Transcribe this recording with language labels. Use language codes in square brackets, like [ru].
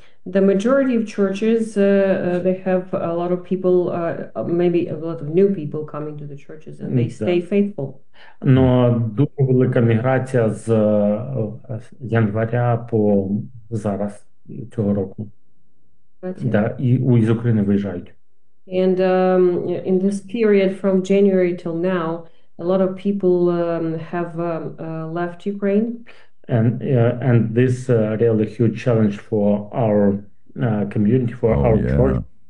[en] The majority of churches, they have a lot of people, maybe a lot of new people coming to the churches, and they stay faithful. [uk] Но дуже велика міграція з января по зараз цього року. Да, і з України виїжджають. [en] And in this period from January till now, a lot of people have left Ukraine. And this really huge challenge for our community, for our church.